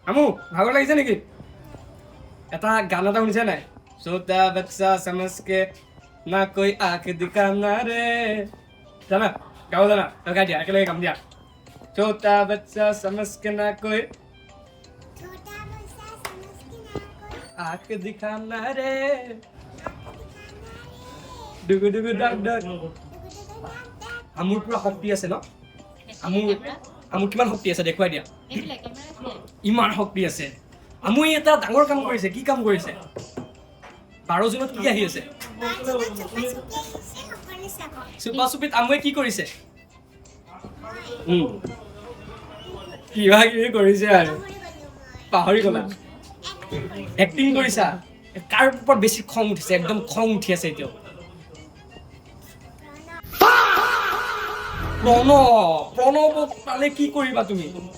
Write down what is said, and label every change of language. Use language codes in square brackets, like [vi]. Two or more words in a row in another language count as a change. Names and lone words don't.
[as] আমু ভাগৰ লাগিছে নেকি এটা গান এটা শুনিছে নাই [hi] छोटा बच्चा समझ के ना कोई आंख दिखाना रे [as] জানা গাও জানা গাই দিয়া একেলগে গাম দিয়া [hi] छोटा बच्चा समझ के ना कोई आंख दिखाना रे डुगु डुगु डाक डाक [as] আমুৰ পুৰা শক্তি আছে ন আমুৰ কিমান শক্তি আছে দেখুৱাই দিয়া ইমান শক্তি আছে আমুই এটা ডাঙৰ কাম কৰিছে কি কাম কৰিছে 12 জুনত কি আহি আছে সুপা সুপিত আমুই কি কৰিছে কিবা কিবি কৰিছে আৰু পাহৰি গলা এক্টিং কৰিছা কাৰ ওপৰত বেছি খং উঠিছে একদম খং উঠি আছে এতিয়াও প্ৰণৱ পালে কি কৰিবা তুমি